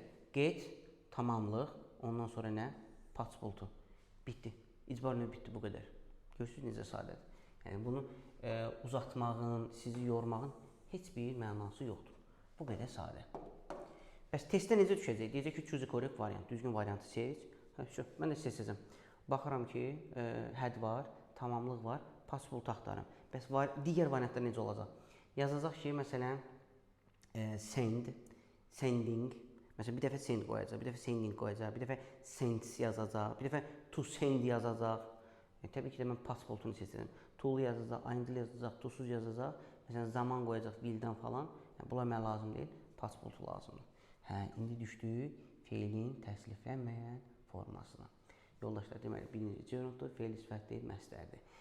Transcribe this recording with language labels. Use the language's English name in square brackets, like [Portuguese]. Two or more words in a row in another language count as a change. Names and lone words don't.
[Azerbaijani] Get, tamamlıq, ondan sonra nə? Past. Bitdi. İcbar növü bitdi, bu qədər. Görürsünüz necə sadədir. Yəni bunu uzatmağın, sizi yormağın heç bir mənası yoxdur. Bu qədər sadə. Bəs testdə necə düşəcək? Deyəcək ki, [English] choose correct variant, [Azerbaijani] düzgün variantı seç. Mən də seçəcəm. Baxıram ki, had var, tamamlıq var, past axtarım. Bəs digər variantlar necə olacaq? Yazacaq ki, məsələn, [English] send, sending. [Azerbaijani] Məsələn, bir dəfə send qoyacaq, bir dəfə sending qoyacaq, bir dəfə sends yazacaq, bir dəfə [English] to send [Azerbaijani] yazacaq. Təbii ki, də mən past-unu seçəcəm. To-lu yazacaq, ing yazacaq, to-suz yazacaq. Məsələn, zaman qoyacaq, will-dən falan. Bunlar mənə lazım deyil, past lazımdır. İndi düşdük fe'lin təsriflənməyən formasına. Yoldaşlar, deməli, birinci gerunddur, fe'li sifətdir, məstərdir.